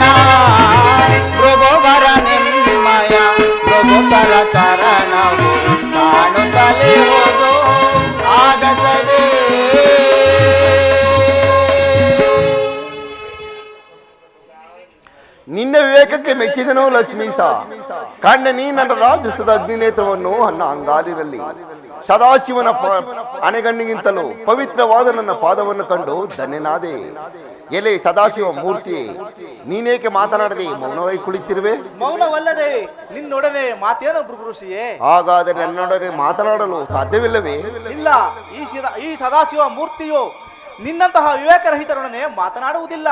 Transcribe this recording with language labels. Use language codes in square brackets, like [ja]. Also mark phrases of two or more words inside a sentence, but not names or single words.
[kn] ಭೃಗುವರ ನಿಮ್ಮಯ ಭೃಗುತರ ಚರಣವು ಕಾಣುತ್ತಲೇ ಹೋದು ಆಗಸದೆ. ನಿನ್ನ ವಿವೇಕಕ್ಕೆ ಮೆಚ್ಚಿದನು ಲಕ್ಷ್ಮೀಸ. ಕಂಡ ನೀ ನನ್ನ ರಾಜಸದ ಅಗ್ನಿನೇತ್ರವನ್ನು ನನ್ನ ಅಂಗಾಲಿನಲ್ಲಿ ಸದಾಶಿವನ ಅಣೆಗಣ್ಣಿಗಿಂತಲೂ ಪವಿತ್ರವಾದ ನನ್ನ ಪಾದವನ್ನು ಕಂಡು ಧನ್ಯನಾದೆ. ಎಲೆ ಸದಾಶಿವ ಮೂರ್ತಿ, ನೀನೇಕೆ ಮಾತನಾಡದೆ ಮೌನವಾಗಿ ಕುಳಿತಿರುವೆ? ಮೌನವಲ್ಲದೆ ನಿನ್ನೊಡನೆ ಮಾತೇನೋ ಭೃಗು ಋಷಿಯೇ? ಹಾಗಾದರೆ ನನ್ನೊಡನೆ ಮಾತನಾಡಲು ಸಾಧ್ಯವಿಲ್ಲವೇ? ಇಲ್ಲ, ಈ ಸದಾಶಿವ ಮೂರ್ತಿಯು ನಿನ್ನಂತಹ ವಿವೇಕರಹಿತರೊಡನೆ ಮಾತನಾಡುವುದಿಲ್ಲ.